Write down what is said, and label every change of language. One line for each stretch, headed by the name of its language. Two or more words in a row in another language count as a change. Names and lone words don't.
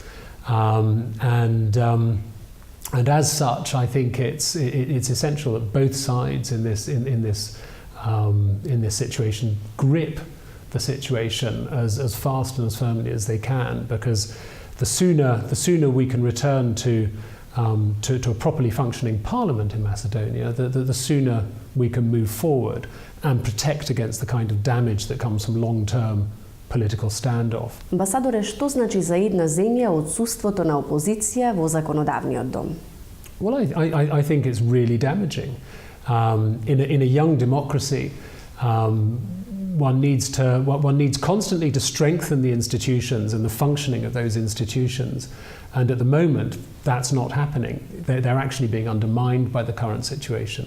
English: And as such, I think it's essential that both sides in this situation grip the situation as fast and as firmly as they can, because the sooner we can return to a properly functioning parliament in Macedonia, the sooner we can move forward and protect against the kind of damage that comes from long-term political standoff.
Macedonian: Амбасадоре, што значи за една земја отсуството на опозиција во законодавниот дом?
English: Well, I think it's really damaging. In a young democracy, one needs constantly to strengthen the institutions and the functioning of those institutions. And at the moment, that's not happening. They're actually being undermined by the current situation.